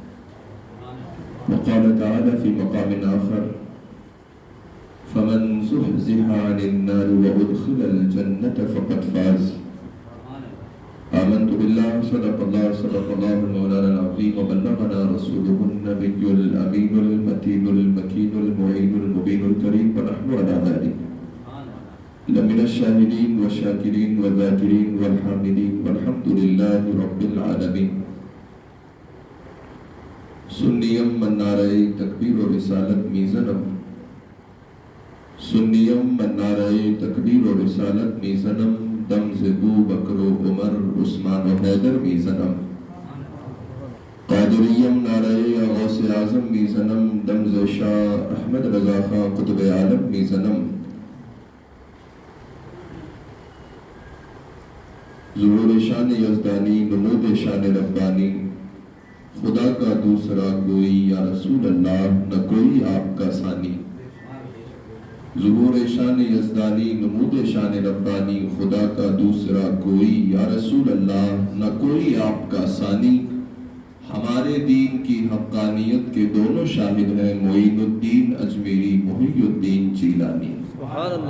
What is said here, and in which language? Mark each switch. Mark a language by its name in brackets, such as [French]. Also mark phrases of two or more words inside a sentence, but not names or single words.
[Arabic] وقال تعالى في مقام آخر فمن زحزح عن النار وأدخل الجنة فقد فاز آمنت بالله صدق الله المولانا العظيم وبلغنا رسوله النبي الأمين المتين المكين المعين المبين الكريم ونحن على ذلك لمن الشاهدين والشاكرين والذاكرين والحامدين والحمد لله رب العالمين [Persian] سنیم من نعرہ تکبیر و رسالت میزنم سنیم من نعرہ تکبیر و رسالت میزنم دم زبو بکر و عمر عثمان و حیدر میزنم قادریم نعرہ غوث اعظم میزنم دم ز شاہ احمد رضا خان قطب عالم میزنم ظہور شان [Urdu] یزدانی نمود شان ربانی خدا کا دوسرا کوئی [Arabic] یا رسول اللہ [Urdu] نہ کوئی آپ کا ثانی ظہور شان یزدانی نمود شان ربانی خدا کا دوسرا کوئی [Arabic] یا رسول اللہ [Urdu] نہ کوئی آپ کا ثانی ہمارے دین کی حقانیت کے دونوں شاہد ہیں معین الدین اجمیری محی الدین جیلانی [Arabic] سبحان اللہ۔